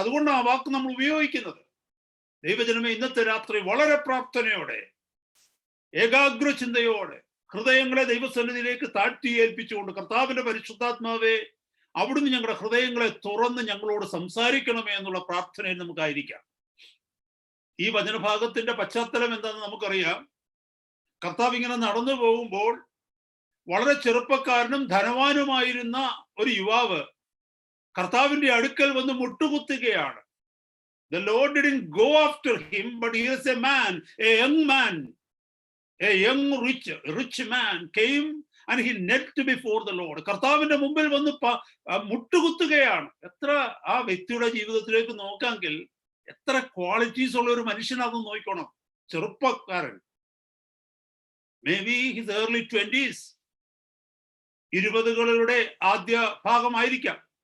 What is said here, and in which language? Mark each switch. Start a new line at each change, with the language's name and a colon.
Malayalam: അതുകൊണ്ടാണ് ആ വാക്ക് നമ്മൾ ഉപയോഗിക്കുന്നത്. ദൈവജനമേ, ഇന്നത്തെ രാത്രി വളരെ പ്രാർത്ഥനയോടെ, ഏകാഗ്ര ചിന്തയോടെ ഹൃദയങ്ങളെ ദൈവസന്നിധിയിലേക്ക് താഴ്ത്തി ഏൽപ്പിച്ചുകൊണ്ട്, കർത്താവിന്റെ പരിശുദ്ധാത്മാവേ, അവിടുന്ന് ഞങ്ങളുടെ ഹൃദയങ്ങളെ തുറന്ന് ഞങ്ങളോട് സംസാരിക്കണമേ എന്നുള്ള പ്രാർത്ഥനയിൽ നമുക്കായിരിക്കാം. ഈ വചനഭാഗത്തിന്റെ പശ്ചാത്തലം എന്താണെന്ന് നമുക്കറിയാം. കർത്താവ് ഇങ്ങനെ നടന്നു പോകുമ്പോൾ വളരെ ചെറുപ്പക്കാരനും ധനവാനുമായിരുന്ന ഒരു യുവാവ് കർത്താവിന്റെ അടുക്കൽ വന്ന് മുട്ടുകുത്തുകയാണ്.
English: The Lord didn't go after him, but here's a man, a young man, a young rich man came and he knelt before the Lord.
Malayalam: കർത്താവിന്റെ മുമ്പിൽ വന്ന് മുട്ടുകുത്തുകയാണ്. എത്ര ആ വ്യക്തിയുടെ ജീവിതത്തിലേക്ക് നോക്കാമെങ്കിൽ എത്ര ക്വാളിറ്റീസ് ഉള്ള ഒരു മനുഷ്യനാണെന്ന് നോക്കണം. ചെറുപ്പക്കാരൻ,
English: may be his early 20s,
Malayalam: 20കളുടെ ആദ്യ ഭാഗമായിരിക്കാം.